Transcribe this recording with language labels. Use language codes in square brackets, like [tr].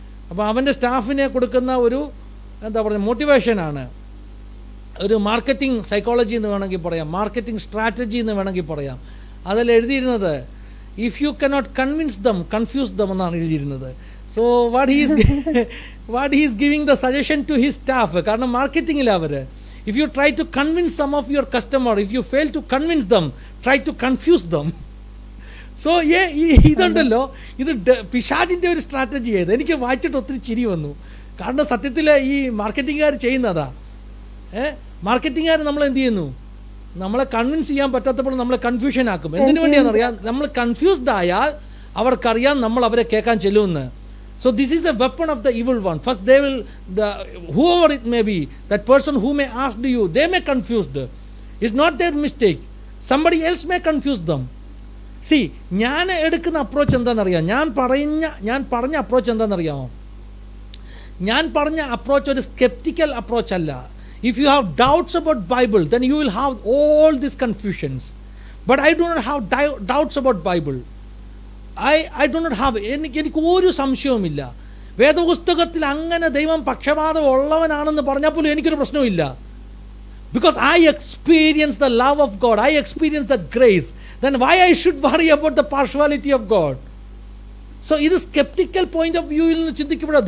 [ml] അപ്പോൾ അവൻ്റെ സ്റ്റാഫിനെ കൊടുക്കുന്ന ഒരു എന്താ പറയുക മോട്ടിവേഷനാണ്, ഒരു മാർക്കറ്റിംഗ് സൈക്കോളജി എന്ന് വേണമെങ്കിൽ പറയാം, മാർക്കറ്റിംഗ് സ്ട്രാറ്റജി എന്ന് വേണമെങ്കിൽ പറയാം. അതിൽ എഴുതിയിരുന്നത്, [en] if you cannot convince them, confuse them [ml] എന്നാണ് എഴുതിയിരുന്നത്. [en] so what he is giving the suggestion to his staff, [ml] കാരണം മാർക്കറ്റിംഗിൽ അവർ, [en] if you try to convince some of your customer, if you fail to convince them, try to confuse them. [ml] So ഇതുണ്ടല്ലോ, ഇത് പിശാചിൻ്റെ ഒരു strategy ആയത്. എനിക്ക് വായിച്ചിട്ട് ഒത്തിരി ചിരി വന്നു. കാരണം സത്യത്തിൽ ഈ മാർക്കറ്റിംഗുകാർ ചെയ്യുന്നതാ. മാർക്കറ്റിംഗുകാർ നമ്മൾ എന്ത് ചെയ്യുന്നു, നമ്മളെ കൺവിൻസ് ചെയ്യാൻ പറ്റാത്തപ്പോൾ നമ്മളെ കൺഫ്യൂഷൻ ആക്കും. എന്തിനു വേണ്ടിയാണെന്നറിയാം? നമ്മൾ കൺഫ്യൂസ്ഡ് ആയാൽ അവർക്കറിയാം നമ്മൾ അവരെ കേൾക്കാൻ ചെല്ലുമെന്ന്. [en] So this is a weapon of the evil one. First they will, whoever it may be, that person who may ask you, they may confuse them. It's not their mistake. Somebody else may confuse them. [ml] See, ഞാൻ എടുക്കുന്ന approach എന്താണെന്നറിയാം? ഞാൻ പറഞ്ഞ approach എന്താണെന്നറിയാമോ? ഞാൻ പറഞ്ഞ approach ഒരു sceptical approach അല്ല. [en] If you have doubts about Bible, then you will have all these confusions. But I do not have doubts about Bible. I do not have, [ml] എനിക്ക് ഒരു സംശയവുമില്ല. വേദപുസ്തകത്തിൽ അങ്ങനെ ദൈവം പക്ഷപാതം ഉള്ളവനാണെന്ന് പറഞ്ഞാൽ പോലും എനിക്കൊരു പ്രശ്നവുമില്ല. [en] Because I experience the love of God, I experience that grace. Then why I should worry about the partiality of God? [ml] So ഇത് സ്കെപ്റ്റിക്കൽ പോയിന്റ് ഓഫ് വ്യൂവിൽ നിന്ന് ചിന്തിക്കപ്പെടുക.